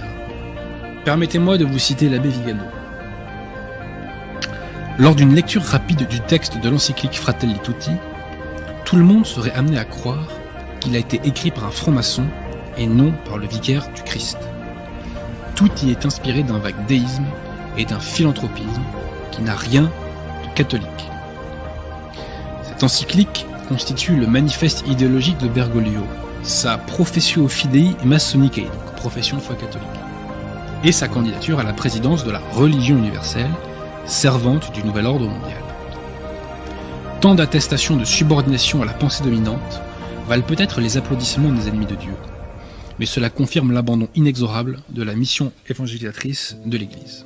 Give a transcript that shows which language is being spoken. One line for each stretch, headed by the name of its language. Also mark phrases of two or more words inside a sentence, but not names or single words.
French: Permettez-moi de vous citer l'abbé Vigano. Lors d'une lecture rapide du texte de l'encyclique Fratelli Tutti, tout le monde serait amené à croire qu'il a été écrit par un franc-maçon et non par le vicaire du Christ. Tout y est inspiré d'un vague déisme et d'un philanthropisme qui n'a rien de catholique. Cette encyclique constitue le manifeste idéologique de Bergoglio, sa
Latin: professio fidei maçonicae,
French: donc profession de foi catholique, et sa candidature à la présidence de la religion universelle, servante du nouvel ordre mondial. Tant d'attestations de subordination à la pensée dominante valent peut-être les applaudissements des ennemis de Dieu, mais cela confirme l'abandon inexorable de la mission évangélisatrice de l'Église.